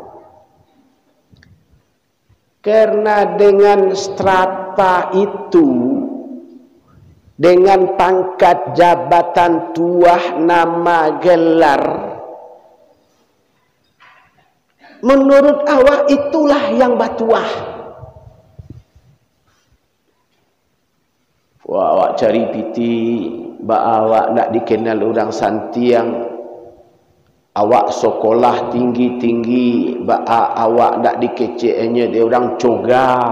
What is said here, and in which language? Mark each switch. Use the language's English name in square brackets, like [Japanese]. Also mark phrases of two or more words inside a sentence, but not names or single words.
[Indonesian] Karena dengan strata itu, dengan pangkat jabatan tuah nama gelar, menurut awak itulah yang batuah. [Minangkabau] Wah, awak cari piti, awak nak dikenal orang santiang, awak sekolah tinggi-tinggi, awak nak dikeceknya dia orang coga,